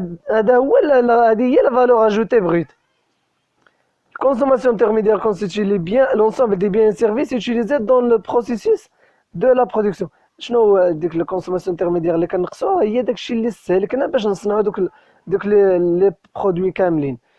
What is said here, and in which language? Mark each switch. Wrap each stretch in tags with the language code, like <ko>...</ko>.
<ar>هذا هو هذه هي لا فالور اجوتي بروت.</ar> <fr>Consommation intermédiaire constitue l'ensemble des biens et services utilisés dans le processus de la production.</fr> <ar>شنو ديك الكونسوماسيون انترميديير اللي كنقصوها هي داكشي اللي سهلكنا باش نصنعوا دوك لي برودوي كاملين.</ar>